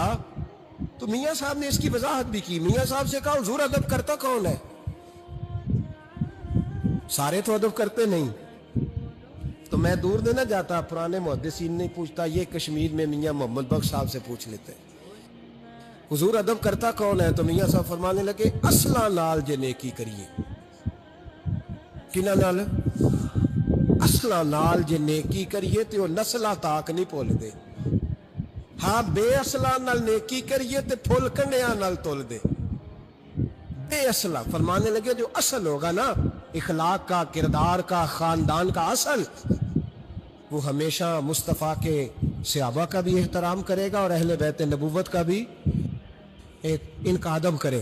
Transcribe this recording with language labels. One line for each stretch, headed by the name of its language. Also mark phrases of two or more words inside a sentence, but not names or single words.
Urdu: تو میاں صاحب نے اس کی وضاحت بھی کی. میاں صاحب سے کہا حضور ادب کرتا کون ہے؟ سارے تو ادب کرتے نہیں. تو میں دور دینا جاتا، پرانے محدثین نہیں پوچھتا، یہ کشمیر میں میاں محمد بخش صاحب سے پوچھ لیتے حضور ادب کرتا کون ہے؟
Punjabi: تو میاں صاحب
Urdu: فرمانے لگے
Punjabi: اصلاں نال جے نیکی کریے. کنہ نال؟ اصلاں نال جے نیکی کریے تو نسلاں تاک نہیں بھول دے. ہاں بے اصلاں نال نیکی کریے تو پھول کنڈیاں نال تول دے.
Urdu: بے اصلہ فرمانے لگے جو اصل ہوگا نا اخلاق کا، کردار کا، خاندان کا اصل، وہ ہمیشہ مصطفیٰ کے صحابہ کا بھی احترام کرے گا اور اہل بیت نبوت کا بھی ان کا ادب کرے.